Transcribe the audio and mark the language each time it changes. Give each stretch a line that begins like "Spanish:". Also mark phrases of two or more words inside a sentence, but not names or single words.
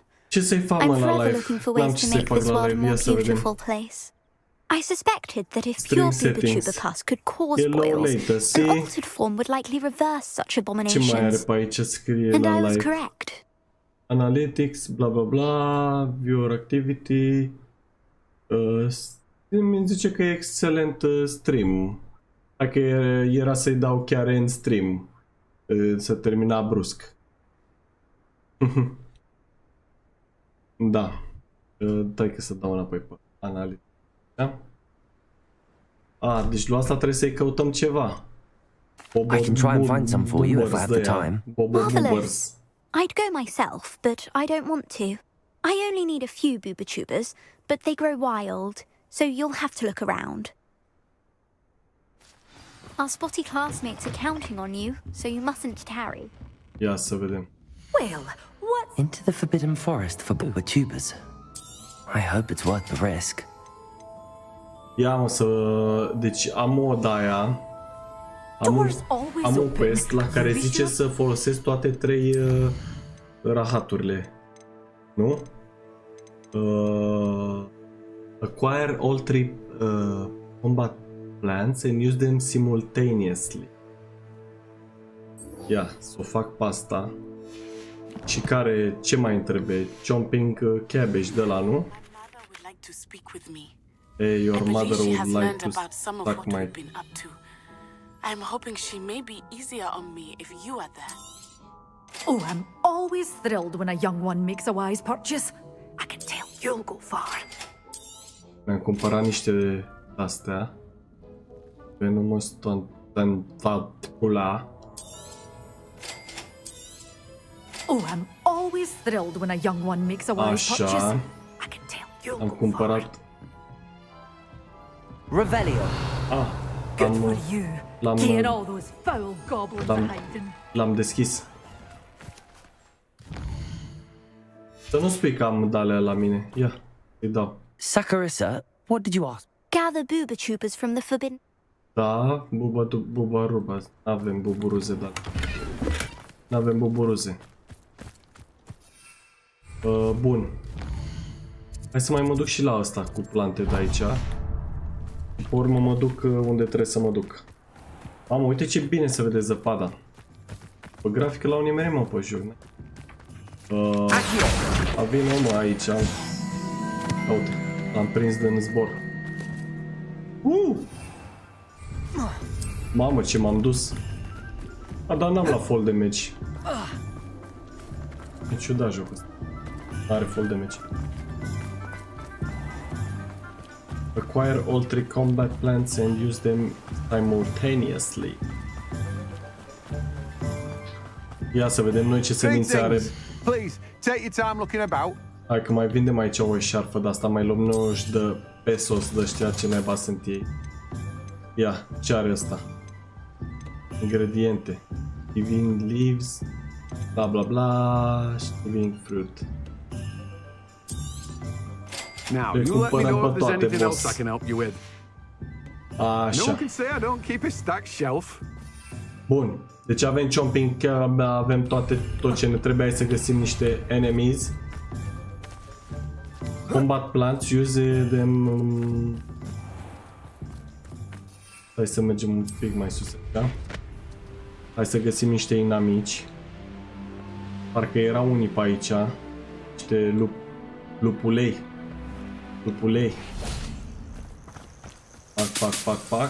English: I'm forever looking for ways to make this world a more beautiful place. I suspected that if pure Booba-Tuber pus could cause boils, an altered form would likely reverse such abominations. And I was correct. Analytics, blah blah blah, viewer activity.
Romanian: Mi zice că e excelent stream. Dacă era să-i dau chiar în stream, să termina brusc. Da. Dai că să dau înapoi pe analiză. Da? Deci la asta trebuie să-i căutăm ceva.
English: I can try and find some for you if I have the time. Marvelous. I'd go myself, but I don't want to. I only need a few booba-tubers, but they grow wild, so you'll have to look around. Our spotty classmates are counting on you, so you mustn't tarry.
Romanian: Ia să vedem.
English: Well, what? Into the Forbidden Forest for booba-tubers. I hope it's worth the risk.
Romanian: Ia mă să... Deci am o de-aia. Am un quest la care zice să folosesc toate 3 rahaturile. Nu?
English: Acquire all 3 combat plants and use them simultaneously.
Romanian: Ia, să o fac pe asta. Și care, ce mai îmi trebuie?
English: Chomping cabbage
Romanian: de la, nu?
English: Hey, your mother would like to suck my... I'm hoping she may be easier on me if you are there. Oh, I'm always thrilled when a young one makes a wise purchase. I can tell you'll go far.
Romanian: Mi-am cumpărat niște astea.
English: Venomous tantantula. Oh, I'm always thrilled when a young one makes a wise purchase. I can tell you'll
Romanian: am
English: go
Romanian: cumpărat.
English: Revelio. Good for you. Get all those foul goblins hiding.
Romanian: L-am deschis. Să nu spui că am de-alea la mine. Ia, îi dau.
English: Saccharissa, what did you ask? Gather booba-tubers from the forbidden...
Romanian: Da, buba-ruba. N-avem buburuze, da. N-avem buburuze. Bun. Hai să mai mă duc și la asta cu plante de aici. Pe urmă mă duc unde trebuie să mă duc. Mamă, uite ce bine se vede zăpada. Pe grafică l-au nimerit, mă, pe joc. A vine omul aici. Uite, l-am prins din zbor. Mamă, ce m-am dus. Dar n-am la
English: fall damage.
Romanian: E ciudat jocul ăsta. N-are
English: fall damage. Acquire all 3 combat plants and use them simultaneously.
Romanian: Ia să vedem noi ce semințe are.
English: Please, take your time looking about.
Romanian: Hai că mai vindem aici o eșarfă de asta, mai luăm 90 de pesos de ăștia, ce naiba sunt ei. Ia, ce are ăsta? Ingrediente.
English: Living leaves, bla bla bla, living fruit. Now, you let me know if there's anything else I can help you with.
Romanian: Așa.
English: No one can say I don't keep a stacked shelf.
Romanian: Bun. Deci avem chomping, avem tot ce ne trebuie să găsim niște enemies.
English: Combat plants, use them.
Romanian: Hai să mergem un pic mai sus, da? Hai să găsim niște inamici. Parcă erau unii pe aici. Niște lupulei. Lupulei. Fac.